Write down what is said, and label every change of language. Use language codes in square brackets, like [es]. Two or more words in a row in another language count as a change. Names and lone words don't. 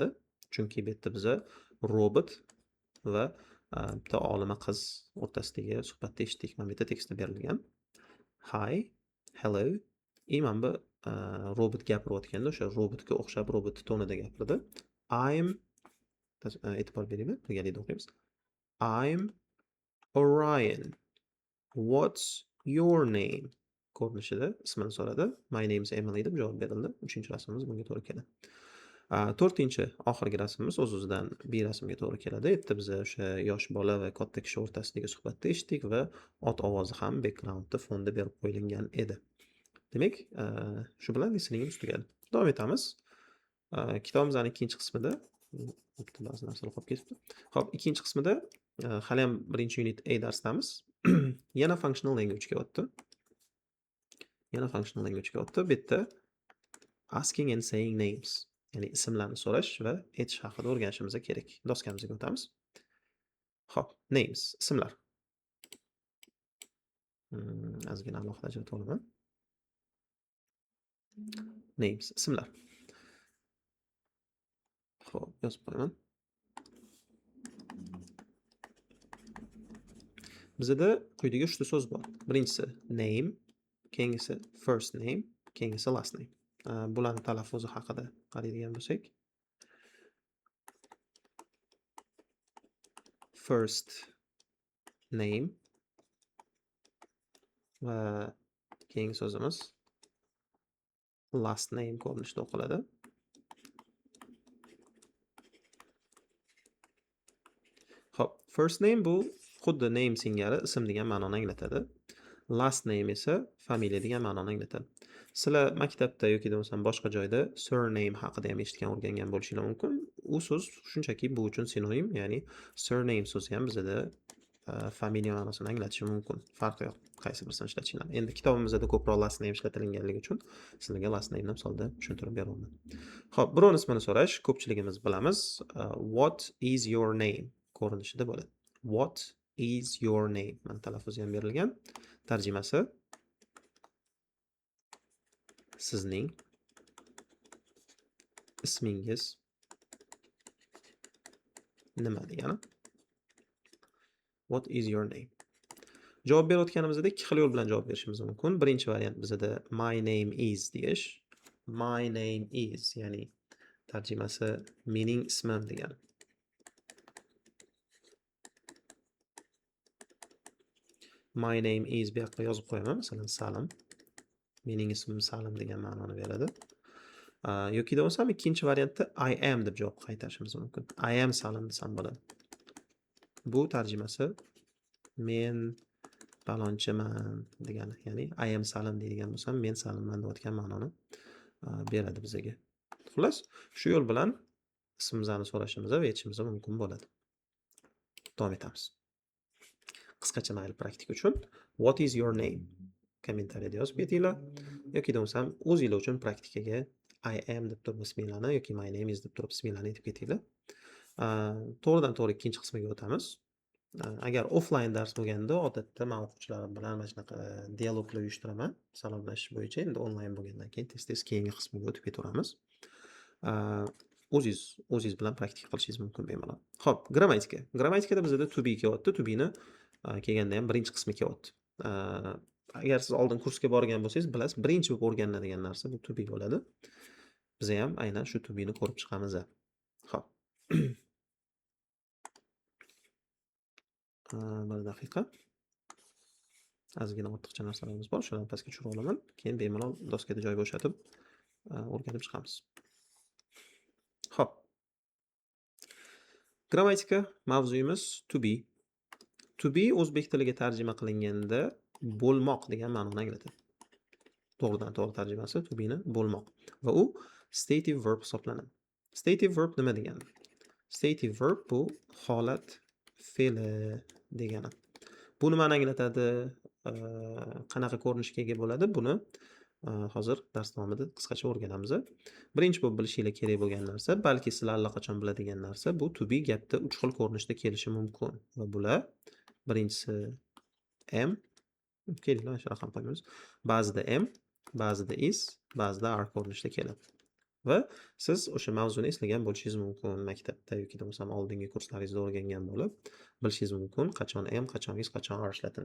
[uz] Chunki bu yerda biza robot va bitta olima qiz o'rtasidagi suhbatni eshitdik. Mana bu yerda tekstda berilgan. [en] Hi, hello. [uz] Mana bu robot gapirayotganda o'sha robotga o'xshab robot tonida gapirdi. E'tibor beringlar, birgalikda o'qiymiz. [en] I'm Orion. What's your name? [uz] Ko'rinishida ismini so'radi. [en] My name's Emily [uz] deb javob berildi. Uchinchi rasmimiz bunga to'g'ri keladi. To'rtinchi, oxirgi rasmimiz o'z-o'zidan B rasmga to'g'ri keladi. Yerda biz o'sha yosh bola va katta kishi o'rtasidagi suhbatni eshitdik va ot ovozi ham backgroundda fonda berib qo'yilgan edi. Demak, shu bilan listeningimiz tugadi. Davom etamiz. Kitobimizning ikkinchi qismida ba'zi narsalar qolib ketibdi. Xo'p, ikkinchi qismida hali ham birinchi unit A darsdamiz. Yana [en] functional language [uz] ga o'tdi. Bu yerda [en] asking and saying names, [uz] ya'ni ismlarni so'rash va aytish haqida o'rganishimiz kerak. Doskamizga o'tamiz. Xo'p, names, ismlar. Ozgina alohida ajratib olaman. Names, ismlar. Xo'p, yozib qo'yaman. Bizda quyidagi 3 ta so'z bor. Birinchisi name, keyingisi [en] first name, [uz] keyingisi [en] last name. [uz] bularni talaffuzi haqida qaraydigan bo'lsak. [en] First name [uz] va keyingi so'zimiz [en] last name [uz] ko'rinishida o'qiladi. Xo'p, [en] first name [uz] bu xuddi name singari ism degan ma'noni anglatadi. [en] Last name [uz] esa familiya degan ma'noni anglatadi. Sizlar maktabda yoki bo'lmasam boshqa joyda surname haqida ham eshitgan, o'rgangan bo'lishinglar mumkin. U so'z shunchaki bu uchun sinonim, ya'ni surname so'zi ham bizda familiya ma'nosini anglatishi mumkin. Farqi yo'q, qaysi birisini ishlatishinglar. Endi kitobimizda ko'proq [en] last name [uz] ishlatilganligi uchun sizlarga [en] last name [uz] ni misolda tushuntirib beraman. Xo'p, birovning ismini so'rash ko'pchiligimiz bilamiz. [en] What is your name [uz] ko'rinishida bo'ladi. [en] What is your name? [uz] Mana talaffuzi ham berilgan. Tarjimasi sizning ismingiz nima degani? [en] What is your name? [uz] Javob berayotganimizda ikki xil yo'l bilan javob berishimiz mumkin. Birinchi variant bizda [en] my name is [uz] deyish. [en] My name is, [uz] ya'ni tarjimasi mening ismim degani. [en] My name is [uz] bu yoqqa yozib qo'yaman, masalan Salim. Mening ismim Salim degan ma'noni beradi. Yoki bo'lmasam ikkinchi variantda [en] I am [uz] deb javob qaytarishimiz mumkin. [en] I am Salim [uz] desam bo'ladi. Bu tarjimasi men palonchiman degani, ya'ni [en] I am Salim [uz] deydigan bo'lsam men Salimman deyotgan ma'noni beradi bizga. Xullas, shu yo'l bilan ismimizni so'rashimiz va aytishimiz mumkin bo'ladi. Davom etamiz. Qisqacha mayli praktika uchun [en] what is your name [uz] kommentariyada yozib ketinglar yoki bo'lmasam o'zinglar uchun praktikaga [en] I am [uz] deb turib isminglarni yoki [en] my name is [uz] deb turib isminglarni aytib ketinglar. To'g'ridan to'g'ri ikkinchi qismiga o'tamiz. Agar offline dars bo'lganda odatda men o'quvchilarim bilan mana shunaqa dialoglar uyushtiraman salomlashish bo'yicha. Endi onlayn bo'lgandan keyin tez-tez keyingi qismiga o'tib ketaveramiz. O'zingiz bilan praktika qilishingiz mumkin bemalol. Xo'p, grammatika. Grammatikada bizda [en] to be [uz] kelyapti. [en] To be [uz] ni kelganda ham birinchi qismi kelyapti. Agar siz oldin kursga borgan bo'lsangiz, bilasiz, birinchi bo'lib o'rganiladigan narsa bu [en] to be [uz] bo'ladi. Biz ham aynan shu [en] to be [uz] ni ko'rib chiqamiz. Xo'p. Bir daqiqa. Ozgina ortiqcha narsalarimiz bor, shularni pastga tushirib olaman. Keyin bemalol doskada joy bo'shatib o'rganib chiqamiz. Xo'p. Grammatika mavzuyimiz [en] to be. To be [uz] o'zbek tiliga tarjima qilinganda bo'lmoq degan ma'noni anglatadi. To'g'ridan to'g'ri tarjimasi [en] to be [uz] ni bo'lmoq va u [en] stative verb [uz] hisoblanadi. [en] Stative verb [uz] nima degani? [en] Stative verb [uz] bu holat fe'li degani. Bu nimani anglatadi? Qanaqa ko'rinishga ega bo'ladi? Buni hozir dars davomida qisqacha o'rganamiz. Birinchi bo'lib bilishinglar kerak bo'lgan narsa, balki sizlar allaqachon biladigan narsa, bu [en] to be [uz] gapda 3 xil ko'rinishda kelishi mumkin va bular birinchisi am, kelinglar mana shu raqam qo'yamiz. Ba'zida am, ba'zida is, ba'zida are ko'rinishda keladi. Va siz o'sha mavzuni eslagan bo'lishingiz mumkin maktabda yoki bo'lmasam oldingi kurslaringizda o'rgangan bo'lib, bilishingiz mumkin qachon am, qachon is, qachon are ishlatilishi.